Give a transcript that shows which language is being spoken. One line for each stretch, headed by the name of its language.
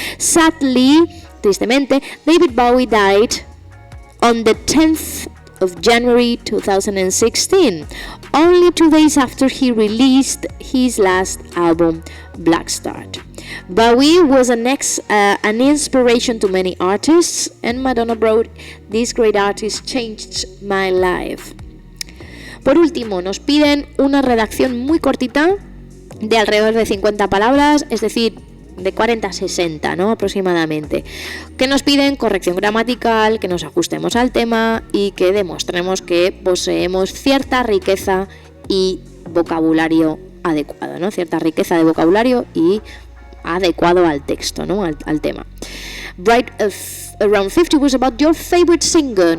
English: Sadly,
Spanish: tristemente,
English: David Bowie died on the 10th of January 2016, only 2 days after he released his last album, Black Star. Bowie was an inspiration to many artists, and Madonna wrote, "This great artist changed my life".
Spanish: Por último, nos piden una redacción muy cortita, de alrededor de 50 palabras, es decir, de 40 a 60, ¿no? Aproximadamente. Que nos piden corrección gramatical, que nos ajustemos al tema y que demostremos que poseemos cierta riqueza y vocabulario adecuado, ¿no? Cierta riqueza de vocabulario y adecuado al texto, ¿no? Al tema.
English: Write around 50 was about your favorite singer.